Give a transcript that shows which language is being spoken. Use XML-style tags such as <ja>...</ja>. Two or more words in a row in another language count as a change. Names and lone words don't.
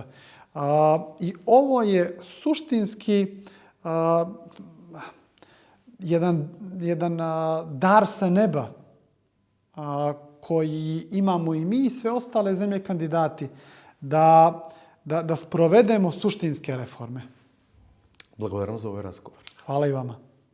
<sr>I ovo je suštinski jedan dar sa neba koji imamo i mi i sve ostale zemlje kandidati, da sprovedemo suštinske reforme.</sr> <mk>Благодарам за овој разговор.</mk> <sr>Hvala i vama.</sr>